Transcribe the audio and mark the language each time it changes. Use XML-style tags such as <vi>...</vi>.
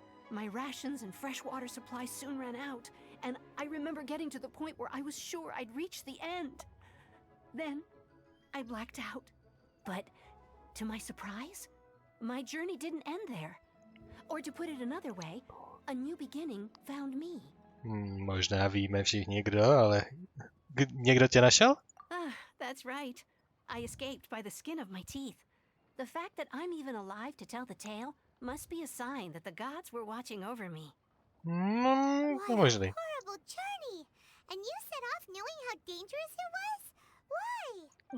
<en>My rations and freshwater supplies soon ran out, and I remember getting to the point where I was sure I'd reached the end. Then, I blacked out. But, to my surprise, my journey didn't end there. Or to put it another way, a new beginning found me.</en> <cs>Možná víme všichni kdo, ale někdo tě našel?</cs> <en>That's right. I escaped by the skin of my teeth. The fact that I'm even alive to tell the tale must be a sign that the gods were watching over me.</en> <cs>To možný.</cs> <en>Horrible journey! And you set off knowing how dangerous it was? Why?</en>